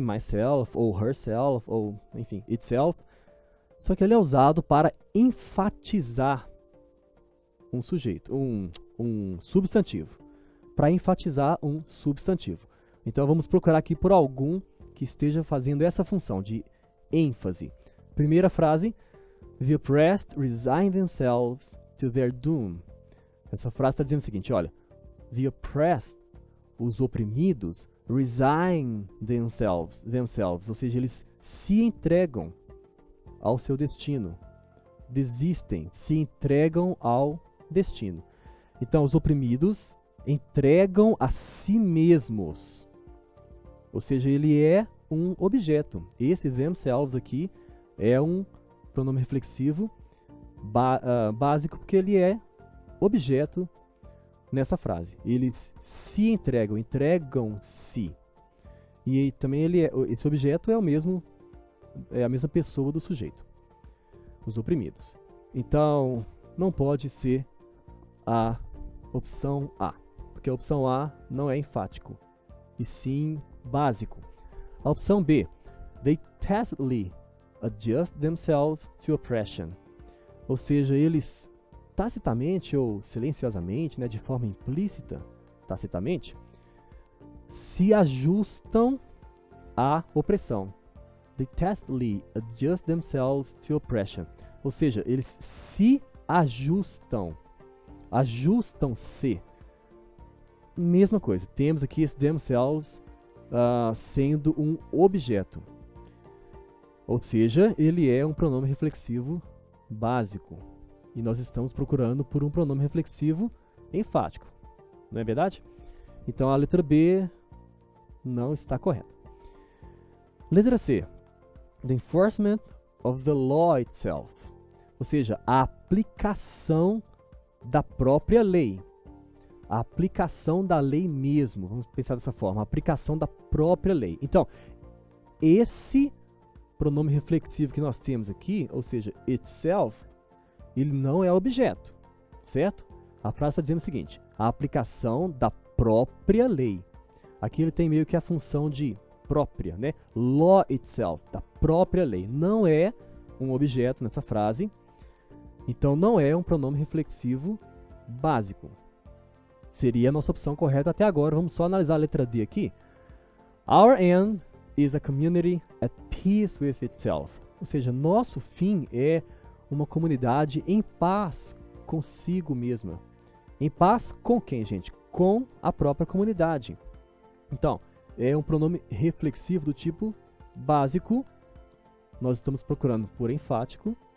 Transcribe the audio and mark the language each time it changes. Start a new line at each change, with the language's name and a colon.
Portuguese: Myself, ou herself, ou, enfim, itself. Só que ele é usado para enfatizar um sujeito, um substantivo. Para enfatizar um substantivo. Então, vamos procurar aqui por algum que esteja fazendo essa função de ênfase. Primeira frase,
English: the oppressed resign themselves to their doom.
Portuguese: Essa frase está dizendo o seguinte, olha,
English: the oppressed,
Portuguese: os oprimidos,
English: resign themselves,
Portuguese: ou seja, eles se entregam ao seu destino, desistem, se entregam ao destino. Então, os oprimidos entregam a si mesmos, ou seja, ele é um objeto. Esse themselves aqui é um pronome reflexivo básico, porque ele é objeto nessa frase. Eles se entregam, entregam-se. E também esse objeto é a mesma pessoa do sujeito, os oprimidos. Então, não pode ser a opção A, porque a opção A não é enfático, e sim básico. A opção B,
English: they tacitly adjust themselves to oppression.
Portuguese: Ou seja, eles tacitamente ou silenciosamente, né, de forma implícita, tacitamente, se ajustam à opressão.
English: They tacitly adjust themselves to oppression.
Portuguese: Ou seja, eles se ajustam. Ajustam-se. Mesma coisa. Temos aqui esse themselves sendo um objeto. Ou seja, ele é um pronome reflexivo básico. E nós estamos procurando por um pronome reflexivo enfático. Não é verdade? Então, a letra B não está correta. Letra C.
English: The enforcement of the law itself.
Portuguese: Ou seja, a aplicação da própria lei. A aplicação da lei mesmo. Vamos pensar dessa forma. A aplicação da própria lei. Então, esse pronome reflexivo que nós temos aqui, ou seja, itself, ele não é objeto, certo? A frase está dizendo o seguinte, a aplicação da própria lei. Aqui ele tem meio que a função de própria, né?
English: Law itself,
Portuguese: da própria lei. Não é um objeto nessa frase, então não é um pronome reflexivo básico. Seria a nossa opção correta até agora. Vamos só analisar a letra D aqui.
English: Our end is a community at peace with itself.
Portuguese: Ou seja, nosso fim é uma comunidade em paz consigo mesma. Em paz com quem, gente? Com a própria comunidade. Então, é um pronome reflexivo do tipo básico. Nós estamos procurando por enfático.